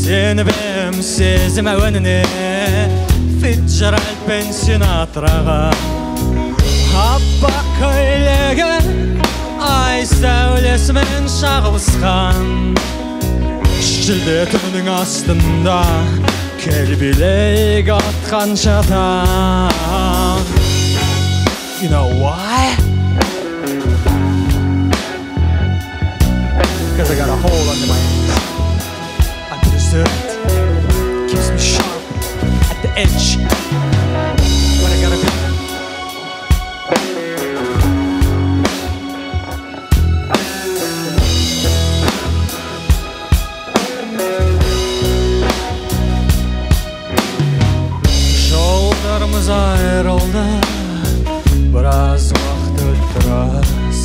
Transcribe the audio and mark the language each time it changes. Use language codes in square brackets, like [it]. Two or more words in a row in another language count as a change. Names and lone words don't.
[kk] сенбем сезім әуеніне Фитджеральд пен Синатраға аппақ көйлегі ай сәулесімен шағылысқан шілде түнінің астында келбелек атқан жатан [en] You know why? Because I got a hole under my ass. I deserve it. Keeps me sharp at the edge. But I gotta be. [kk] Жолдарымыз айырылды, біраз уақыт өтті рас.